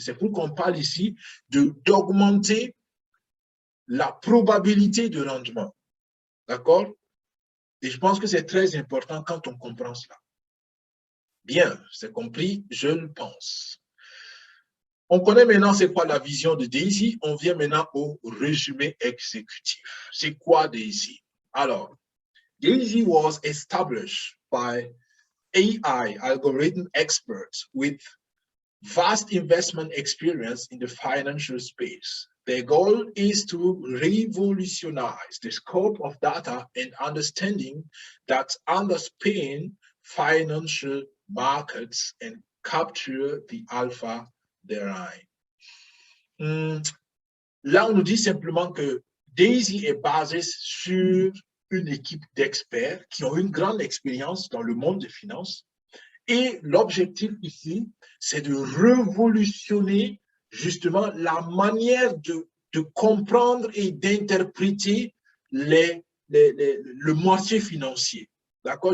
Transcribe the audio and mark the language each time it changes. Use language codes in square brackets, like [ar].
[fr] C'est pour qu'on parle ici d'augmenter la probabilité de rendement. D'accord? Et je pense que c'est très important quand on comprend cela. Bien, c'est compris, je le pense. On connaît maintenant c'est quoi la vision de DAISY. On vient maintenant au résumé exécutif. C'est quoi DAISY? Alors, [en] DAISY was established by AI algorithm experts with vast investment experience in the financial space. Their goal is to revolutionize the scope of data and understanding that underpin financial markets and capture the alpha therein. [fr] Là, on nous dit simplement que DAISY est basé sur une équipe d'experts qui ont une grande expérience dans le monde des finances. Et l'objectif ici, c'est de révolutionner justement la manière de comprendre et d'interpréter le marché financier. D'accord?